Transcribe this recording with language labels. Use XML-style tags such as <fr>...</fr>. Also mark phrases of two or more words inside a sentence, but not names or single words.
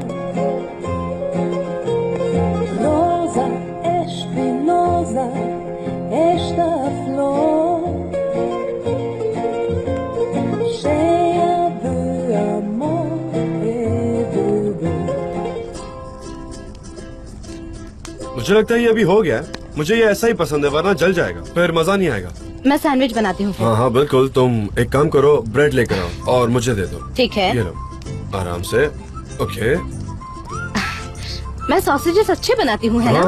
<pt>Rosa espinosa, esta flor, cheia de amor e de dor.</pt> <hi>मुझे लगता है ये अभी हो गया है। मुझे ये ऐसा ही पसंद है, वरना जल जाएगा, फिर मजा नहीं आएगा। मैं सैंडविच बनाती हूँ। हाँ हाँ बिल्कुल, तुम एक काम करो, ब्रेड लेकर आओ और मुझे दे दो। ठीक है। ये लो, आराम से। ओके। मैं सॉसेजेस अच्छे बनाती हूँ, है ना?</hi>